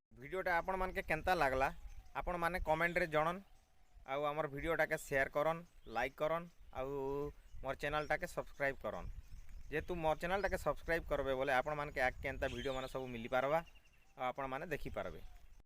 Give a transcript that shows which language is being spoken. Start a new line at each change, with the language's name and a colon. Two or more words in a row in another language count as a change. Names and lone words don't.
Sambalpuri: वीडियोटा आपण मानके केंता लागला आपण माने कमेंट रे जनन आउ आमर वीडियोटा के शेयर करन लाइक करन आउ मोर चैनलटा के सब्सक्राइब करन जेहेतु मोर चैनलटा के सब्सक्राइब करबे बोले आपण मानके आगे केंता वीडियो माने सब मिली पारबा आ आपण माने देखि पारबे।